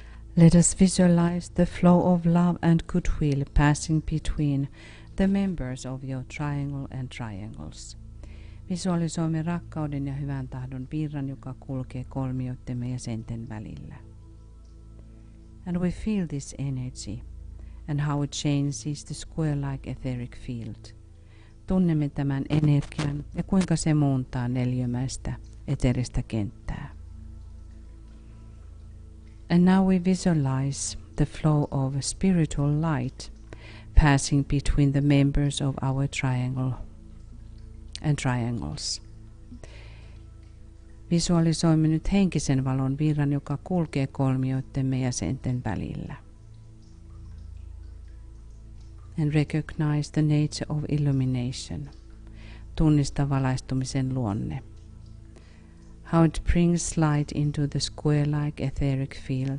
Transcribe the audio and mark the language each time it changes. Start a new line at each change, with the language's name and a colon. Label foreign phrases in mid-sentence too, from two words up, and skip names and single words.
English: Let us visualize the flow of love and goodwill passing between the members of your triangle and triangles.
Finnish: Visualisoimme rakkauden ja hyvän tahdon virran, joka kulkee kolmioittemme jäsenten välillä.
English: And we feel this energy and how it changes the square-like etheric field.
Finnish: Tunnemme tämän energian ja kuinka se muuntaa neliömäistä eteristä kenttää.
English: And now we visualize the flow of spiritual light passing between the members of our triangle and triangles.
Finnish: Visualisoimme nyt henkisen valon virran, joka kulkee kolmioittemme jäsenten välillä.
English: And recognize the nature of illumination.
Finnish: Tunnista valaistumisen luonne.
English: How it brings light into the square-like etheric field.